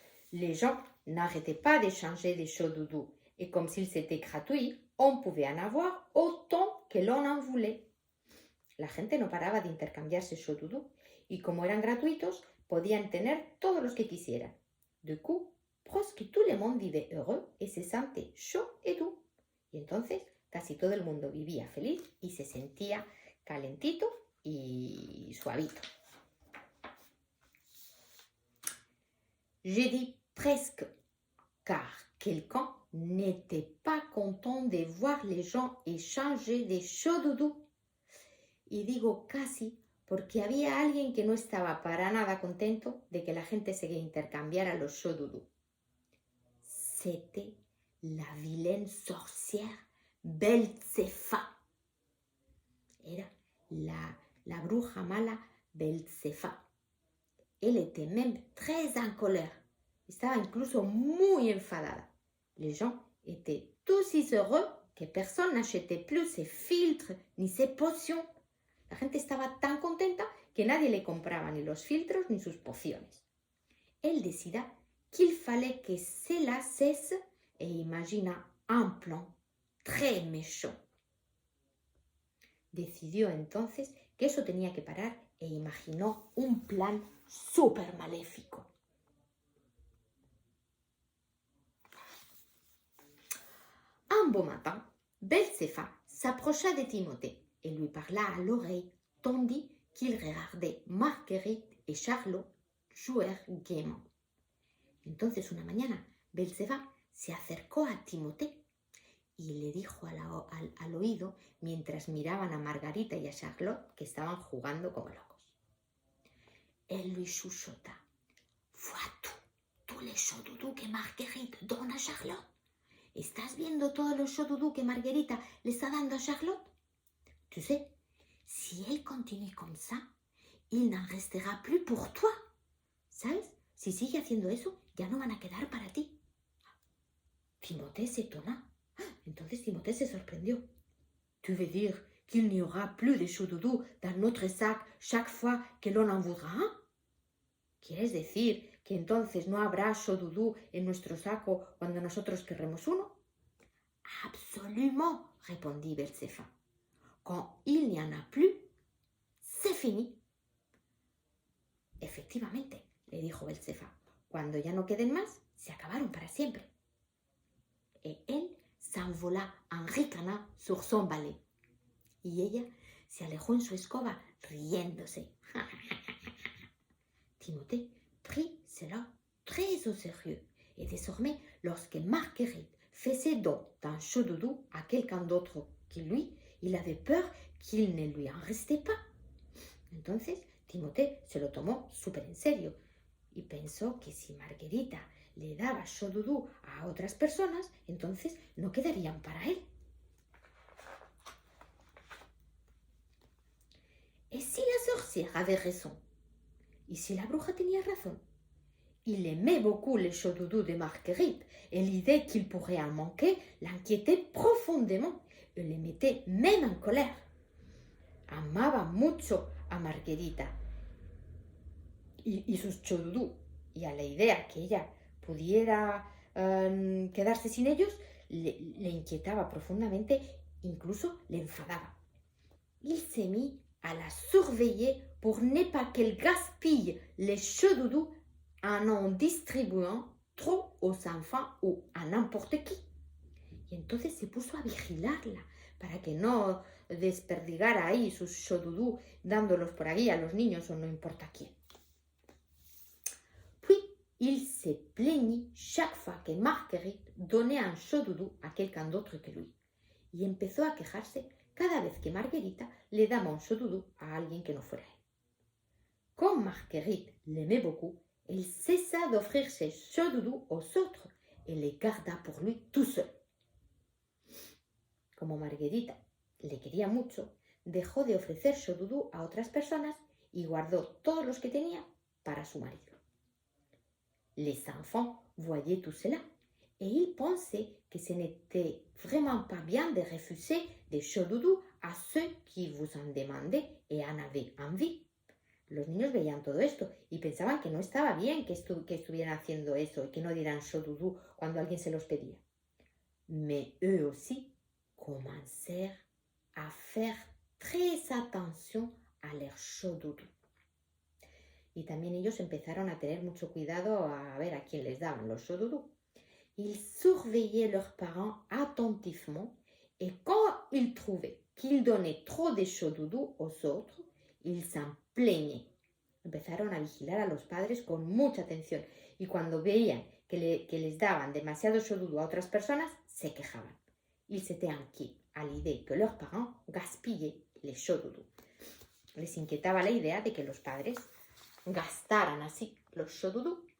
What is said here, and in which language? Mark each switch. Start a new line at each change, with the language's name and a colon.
French: Les gens n'arrêtaient pas d'échanger des Chaud Doudou et comme s'ils étaient gratuits, on pouvait en avoir autant que l'on en voulait.
Spanish: La gente no paraba de intercambiarse Chaud Doudou y como eran gratuitos, podían tener todos los que quisieran.
French: Du coup, presque tout le monde vivait heureux et se sentait chaud et doux.
Spanish: Y entonces casi todo el mundo vivía feliz y se sentía calentito y suavito.
French: Je dis presque, car quelqu'un n'était pas content de voir les gens échanger des chauds doudous.
Spanish: Y digo casi porque había alguien que no estaba para nada contento de que la gente se intercambiara los chauds doudous.
French: C'était la vilaine sorcière Beltsefa.
Spanish: Era la bruja mala Beltsefa.
French: Elle était même très en colère.
Spanish: Estaba incluso muy enfadada.
French: Les gens étaient tous si heureux que personne n'achetait plus ses filtres ni ses potions.
Spanish: La gente estaba tan contenta que nadie le compraba ni los filtros ni sus pociones.
French: Elle décida qu'il fallait que cela cesse et imagina un plan très méchant.
Spanish: Decidió entonces que eso tenía que parar e imaginó un plan súper maléfico.
French: Un beau matin, Beltsefa s'approcha de Timothée et lui parla à l'oreille tandis qu'il regardait Marguerite et Charlotte jouer gaiement.
Spanish: Entonces una mañana, Beltsefa se acercó a Timothée y le dijo al oído mientras miraban a Margarita y a Charlotte que estaban jugando como locos.
French: Elle lui chuchota. Vois-tu tous les chauds doudous que Marguerite donne à Charlotte?
Spanish: ¿Estás viendo todos los chauds doudous que Margarita le está dando a Charlotte?
French: Tu sais, si elle continue comme ça, il n'en restera plus pour toi.
Spanish: ¿Sabes? Si sigue haciendo eso, ya no van a quedar para ti.
French: Timothée s'étonna.
Spanish: Entonces Timothée se sorprendió.
French: Tu veux dire qu'il n'y aura plus de chauds doudous dans notre sac chaque fois que l'on en voudra un?
Spanish: ¿Quieres decir que entonces no habrá chauds doudous en nuestro saco cuando nosotros querremos uno?
French: Absolument, répondit Beltsefa. Quand il n'y en a plus, c'est fini.
Spanish: Efectivamente, le dijo Beltsefa. Cuando ya no queden más, se acabaron para siempre.
French: Et elle s'envola en ricanant sur son balai.
Spanish: Y ella se alejó en su escoba riéndose.
French: Timothée prit cela très au sérieux. Et désormais, lorsque Marguerite faisait don d'un chaud doudou à quelqu'un d'autre que lui, il avait peur qu'il ne lui en restait pas.
Spanish: Entonces, Timothée se lo tomó súper en serio y pensó que si Margarita le daba chaud doudou a otras personas, entonces no quedarían para él.
French: ¿Et si la sorcière avait raison?
Spanish: ¿Y si la bruja tenía razón?
French: Il aimait beaucoup les chauds doudous de Marguerite et l'idée qu'il pourrait en manquer l'inquiétait profondément et le mettait même en colère.
Spanish: Amaba mucho a Margarita y sus chauds doudous, y a la idea que ella pudiera quedarse sin ellos le inquietaba profundamente, incluso le enfadaba.
French: Il se mit à la surveiller pour ne pas qu'elle gaspille les chauds doudous en distribuant trop aux enfants o a n'importe qui.
Spanish: Y entonces se puso a vigilarla para que no desperdigara ahí sus chauds doudous dándolos por ahí a los niños o no importa quién.
French: Puis il se plaignit chaque fois que Marguerite donnait un chaud doudou a quelqu'un d'autre que lui.
Spanish: Y empezó a quejarse cada vez que Margarita le daba un chaud doudou a alguien que no fuera él.
French: Comme Marguerite l'aimait beaucoup, elle cessa d'offrir ses chauds doudous aux autres et les garda pour lui tout seul.
Spanish: Como Margarita le quería mucho, dejó de ofrecer chauds doudous a otras personas y guardó todos los que tenía para su marido.
French: Les enfants voyaient tout cela et ils pensaient que ce n'était vraiment pas bien de refuser des chauds doudous a ceux qui vous en demandaient et en avaient envie.
Spanish: Los niños veían todo esto y pensaban que no estaba bien que estuvieran haciendo eso y que no dieran chauds doudous cuando alguien se los pedía.
French: Mais eux aussi commencèrent à faire très attention à leurs chauds doudous.
Spanish: Y también ellos empezaron a tener mucho cuidado a ver a quién les daban los chaud doudou.
French: Ils surveillaient leurs parents attentivement et quand ils trouvaient qu'ils donnaient trop de chaud doudou aux autres, ils s'en plaignaient.
Spanish: Empezaron a vigilar a los padres con mucha atención y cuando veían que les daban demasiado chaud doudou a otras personas, se quejaban.
French: Ils étaient inquiets à l'idée que leurs parents gaspillaient les chaud doudou.
Spanish: Les inquietaba la idea de que los padres gastaran así los chaud doudou.